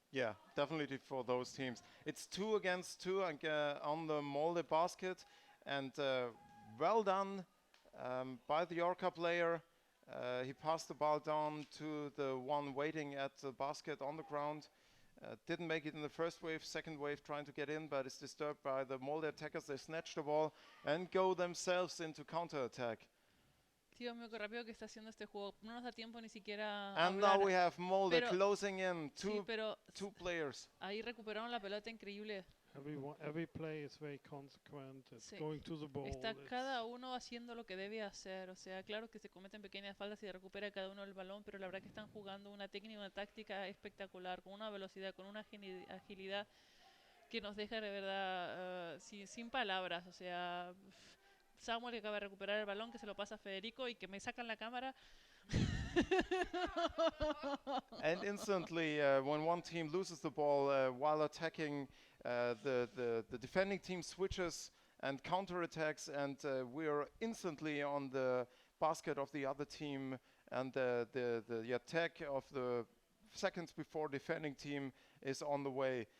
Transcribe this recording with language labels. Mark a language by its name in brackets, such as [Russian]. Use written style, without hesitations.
[English] Yeah, definitely for those teams. It's 2 against 2 on the Molde basket, and well done by the Orca player. He passed the ball down to the one waiting at the basket on the ground. Didn't make it in the first wave, second wave trying to get in, but is disturbed by the Molde attackers. They snatch the ball and go themselves into counter-attack. [Spanish] Dios mío, qué rápido que está haciendo este juego. No nos da tiempo ni siquiera [English] And [Spanish] hablar. [English] now we have Molde closing in, two players. [Spanish] Ahí recuperaron la pelota, increíble. [English] Every play is very consequent. It's going to the ball. [Spanish] Está cada uno haciendo lo que debe hacer. O sea, claro que se cometen pequeñas faltas y se recupera cada uno el balón, pero la verdad que están jugando una técnica, una táctica espectacular, con una velocidad, con una agilidad que nos deja de verdad sin palabras. O sea, Samuel que acaba de recuperar el balón, que se lo pasa a Federico y que me sacan la cámara. [English] And instantly, when one team loses the ball while attacking, the defending team switches and counterattacks, and we are instantly on the basket of the other team, and the attack of the seconds before defending team is on the way.